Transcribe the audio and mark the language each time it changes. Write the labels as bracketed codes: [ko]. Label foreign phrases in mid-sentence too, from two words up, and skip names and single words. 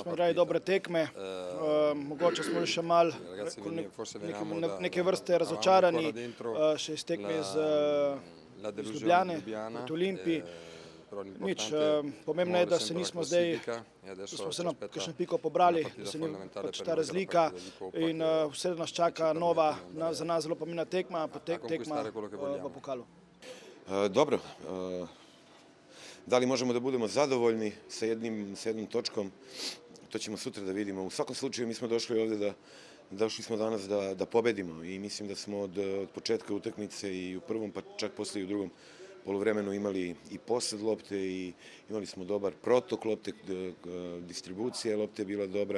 [sl] igrali dobre tekme, mogoče smo še malo neke vrste razočarani še iz tekme iz Ljubljane proti Olimpiji. Nič, pomembno je, da se nismo zdaj, da smo vseeno kakšno piko pobrali, da se ni pač ta razlika in vse nas čaka nova, za nas zelo pomembna tekma, tekma v pokalu. Dobro, [sr] da li možemo da budemo zadovoljni sa jednom točkom, to ćemo sutra da vidimo. U svakom slučaju mi smo došli ovde došli smo danas da pobedimo i mislim da smo od početka utakmice i u prvom pa čak posle i u drugom poluvremenu imali i posed lopte i imali smo dobar protok lopte, distribucija lopte je bila dobra.